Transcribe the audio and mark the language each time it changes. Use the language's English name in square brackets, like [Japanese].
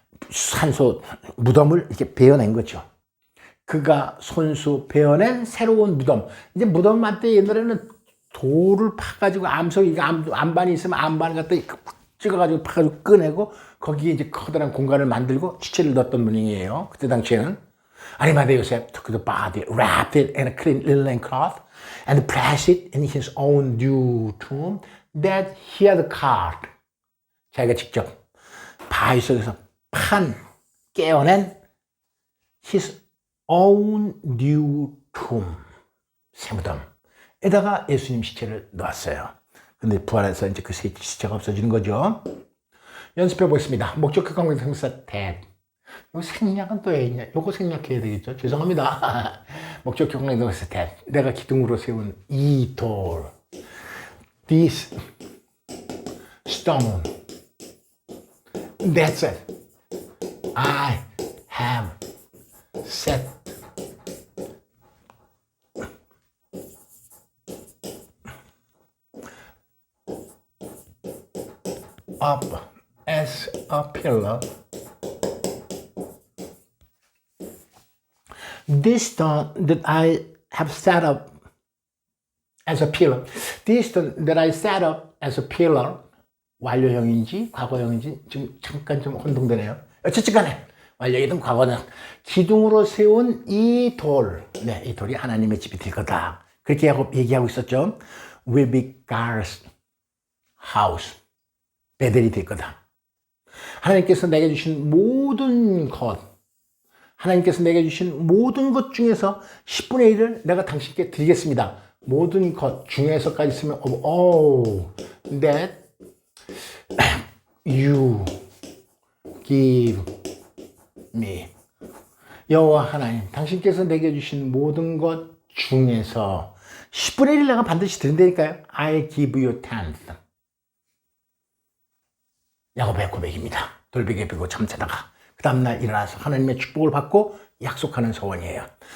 [Korean] 산소 무덤을 이렇게 베어낸 거죠. 그가 손수 베어낸 새로운 무덤. 이제 무덤 만때 옛날에는 돌을 파가지고 암석이 암반이 있으면 암반을 갖다 찍어가지고 파가지고 꺼내고 거기에 이제 커다란 공간을 만들고 시체를 넣었던 분이에요. 그때 당시에는. [English] 아리마대 요셉 took the body, wrapped it in a clean linen cloth, and placed it in his own new tomb that he had carved. [Korean] 자기가 직접 바위 속에서 깨어낸 [English] his own new tomb, [Korean] 새무덤에다가 예수님 시체를 넣었어요. 근데 부활해서 이제 그 시체가 없어지는 거죠. 연습해 보겠습니다. 목적격 관계대명사 that. 요 생략은 또 왜 있냐? 요거 생략해야 되겠죠? 죄송합니다. 목적격 관계대명사 that. 내가 기둥으로 세운 이 돌. [English] This stone. That's it. I have set up as a pillar. This stone that I have set up as a pillar. This stone that I set up as a pillar. [Korean] 완료형인지 과거형인지 지금 잠깐 좀 혼동되네요. 어쨌든 간에 완료이든 과거는 기둥으로 세운 이 돌. 네, 이 돌이 하나님의 집이 될 거다. 그렇게 얘기하고 있었죠. [English] Will be God's house. [Korean] 베델이 될 거다. 하나님께서 내게 주신 모든 것, 하나님께서 내게 주신 모든 것 중에서 10분의 1을 내가 당신께 드리겠습니다. 모든 것 중에서까지 쓰면 [English] oh, that you give me. [Korean] 여호와 하나님, 당신께서 내게 주신 모든 것 중에서 10분의 1을 내가 반드시 드린다니까요. [English] I give you 10th. [Korean] 야곱의 고백입니다. 돌베개 베고 잠자다가 그 다음날 일어나서 하나님의 축복을 받고 약속하는 소원이에요.